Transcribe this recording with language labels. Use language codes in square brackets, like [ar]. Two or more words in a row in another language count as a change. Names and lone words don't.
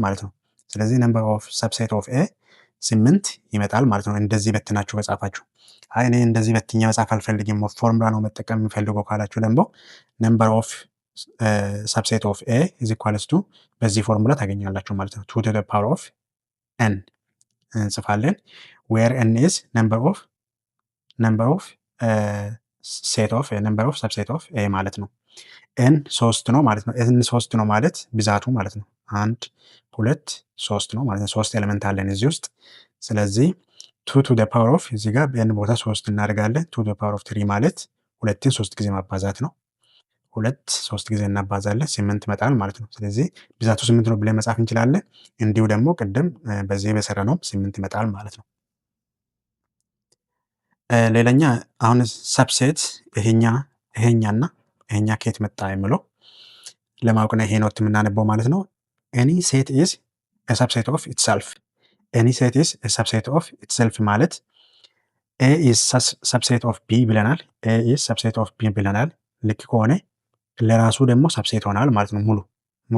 [am] ማለት ነው። ስለዚህ [en] number of subset of A [am] 8 ይመጣል ማለት ነው። እንደዚህ በትናችሁ ከጻፋችሁ። አይ እኔ እንደዚህ በትኛ መጻፍ አልፈልግም ፎርሙላ ነው መጠቀም የምፈልገው ካላችሁ ደግሞ [en] number of subset of A is equals to [am] በዚህ ፎርሙላ ታገኛላችሁ ማለት ነው። [en] 2 to the power of n እንጽፋለን where n is number of set of number of subset of A [am] ማለት ነው። ኤን 3 ነው ማለት ነው። ኤን 3 ነው ማለት ብዛቱ ማለት ነው። 1 2 3 ነው ማለት ነው። 3 ኤሌመንት አለን እዚህ ውስጥ። ስለዚህ [en] 2 to the power of [am] እዚህ ጋር በኤን ቦታ 3 እናደርጋለን። [en] 2 to the power of 3 [am] ማለት ሁለትን 3 ጊዜ ማባዛት ነው። 3 ጊዜ እናባዛለን 8 ይመጣል ማለት ነው። ስለዚህ ብዛቱ 8 ነው ብለን መጻፍ እንችላለን። እንዲሁ ደግሞ ቅድም በዚህ በሰራ ነው 8 ይመጣል ማለት ነው። ሌላኛ አሁን ሰብሴት ይሄኛና ይሄኛ ከየት መጣ የሚለው ለማወቅ ነው። ይሄ ኖት የምናነበው ማለት ነው። [en] any set is a subset of itself። any set is a subset of itself [am] ማለት [en] A is subset of B [am] ብለናል። [en] A is subset of B [am] ብለናል። ልክ ከሆነ ለራሱ ደግሞ ሰብሴት ይሆናል ማለት ነው። ሙሉ